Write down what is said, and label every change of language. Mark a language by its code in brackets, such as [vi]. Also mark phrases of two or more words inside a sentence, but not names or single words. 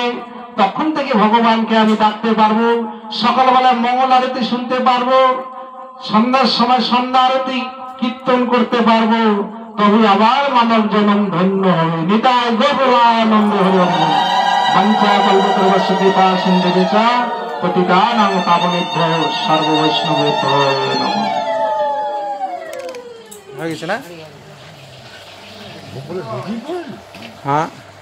[bn] তখন থেকে ভগবানকে আমি ডাকতে পারবো, সকালবেলা মঙ্গল আরতি শুনতে পারবো, সন্ধ্যার সময় সন্ধ্যা আরতি কীর্তন করতে পারবো। তবে আবার মানব জন্ম ধন্য হবে। নিতাই গৌরানন্দ হরি ওম। [sa] বাঞ্ছা কল্পতরুশ্চ কৃপা সিন্ধু চ পতিতানাং পাবনেভ্যো সর্ব বৈষ্ণবেভ্যো নমঃ। [bn] হয়ে গেছে না? হ্যাঁ,